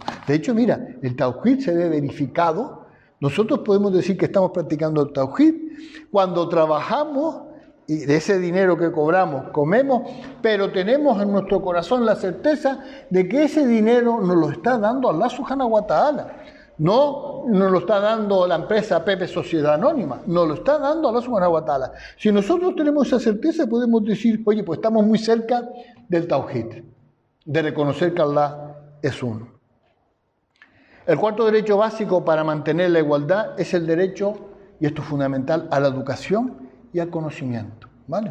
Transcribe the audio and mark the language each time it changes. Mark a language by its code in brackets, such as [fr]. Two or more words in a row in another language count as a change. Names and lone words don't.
[es] De hecho, mira, el Tawhid se ve verificado. Nosotros podemos decir que estamos practicando el Tawhid cuando trabajamos y de ese dinero que cobramos, comemos, pero tenemos en nuestro corazón la certeza de que ese dinero nos lo está dando [ar] الله سبحانه وتعالى. [es] No nos lo está dando la empresa Pepe Sociedad Anónima, nos lo está dando [ar] الله سبحانه وتعالى. [es] Si nosotros tenemos esa certeza, podemos decir, oye, pues estamos muy cerca del Tawhid, de reconocer que Allah es uno. El cuarto derecho básico para mantener la igualdad es el derecho, y esto es fundamental, a la educación y al conocimiento, ¿vale?